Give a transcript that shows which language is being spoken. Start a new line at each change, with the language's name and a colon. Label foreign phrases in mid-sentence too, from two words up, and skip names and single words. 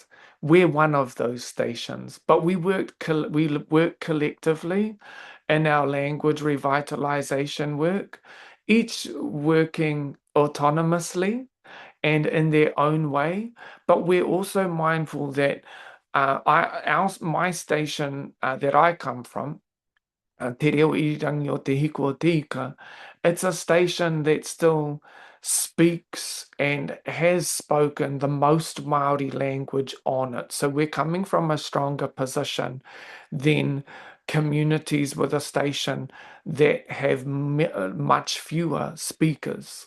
English: We're one of those stations, but we work collectively in our language revitalization work, each working autonomously and in their own way. But we're also mindful that my station that I come from, Te reo irangi o te hiko o te ika, it's a station that still speaks and has spoken the most Maori language on it. So we're coming from a stronger position than communities with a station that have much fewer speakers.